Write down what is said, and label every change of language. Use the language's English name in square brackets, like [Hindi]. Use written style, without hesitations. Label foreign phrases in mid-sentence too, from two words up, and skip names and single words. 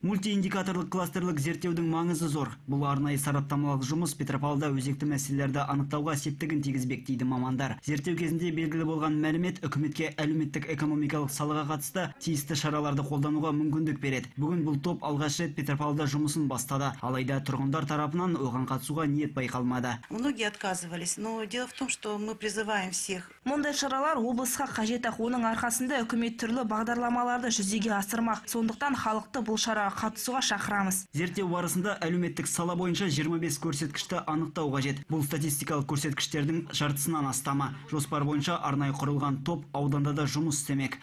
[Kazakh] Мультииндикаторлық кластерлық зерттеудің маңызы зор. Бұл арнайы сараптамалық жұмыс Петропавлда өзекті мәселелерді анықтауға септігін тигізбек дейді мамандар. Зерттеу кезінде белгілі болған мәлімет үкіметке әлеуметтік экономикалық салаға қатысты тиісті шараларды қолдануға мүмкіндік береді. Бүгін бұл топ алғаш рет Петропавлда жұмысын бастады. Алайда тұрғындар тарапынан оған қатысуға ниет байқалмады. [Russian] Многие отказывались, но дело в том, что мы призываем всех. [Kazakh] Мұндай шаралар облысқа қажет, оның арқасында үкімет түрлі бағдарламаларды жүзеге асырмақ. Сондықтан халықты бұл шараға қатысуға шақырамыз. Зерттеу барысында әлеуметтік сала бойынша 25 көрсеткішті анықтау қажет. Бұл статистикалық көрсеткіштердің жартысынан астамы. Жоспар бойынша арнайы құрылған топ ауданда да жұмыс істемек.